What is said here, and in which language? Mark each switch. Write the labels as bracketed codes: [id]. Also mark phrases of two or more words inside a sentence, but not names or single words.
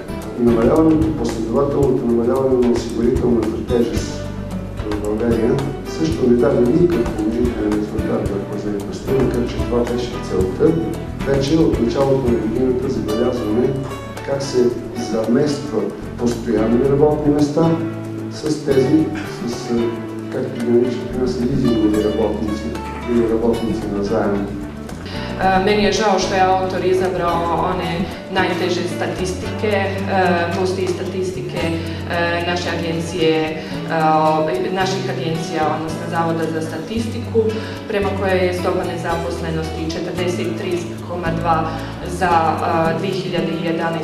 [bg] Последователното намаляване на осигурителната тежест в България също ни даде никакъв положителен резултат върху заедността, макар че това беше целта. Вече от началото на годината забелязваме как се заместват постоянни работни места с тези, както ги наричаме, с лизингови работници или работници на заем. [bs] Meni je žao što je autor izabrao one najteže statistike, postoji statistike naše agencije, naših agencija, odnosno Zavoda za statistiku, prema kojoj je stopa nezaposlenosti 43,2 za 2011.